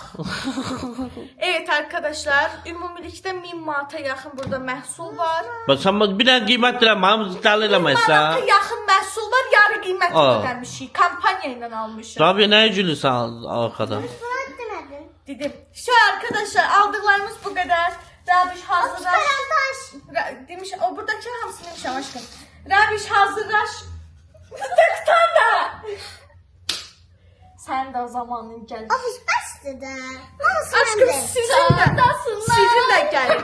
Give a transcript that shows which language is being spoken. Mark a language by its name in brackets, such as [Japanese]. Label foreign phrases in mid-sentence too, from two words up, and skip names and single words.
[Azerbaijani] Evet arkadaşlar, ümumilikdə 1000 manata yaxın burada məhsul var. Bax sən bir dənə qiymət deyirəm, hamı dəli eləməsə. Manata yaxın məhsul var, yarı qiymət Aa. ödəmişik. Kampanya ilə almışıq. Rabia nəyə gülürsən arxadan? Demədin. Dedim. [Turkish] Şu arkadaşlar aldıklarımız bu kadar. [Azerbaijani] Rabiş hazırlaş. Demiş o buradaki hamısını demişəm aşkım. Rabiş hazırlaş. Tıktan da. [Turkish] Sen de o zamanın gel. [Azerbaijani] Ofis bəsdir də. [Turkish] Aşkım sizin de gelin.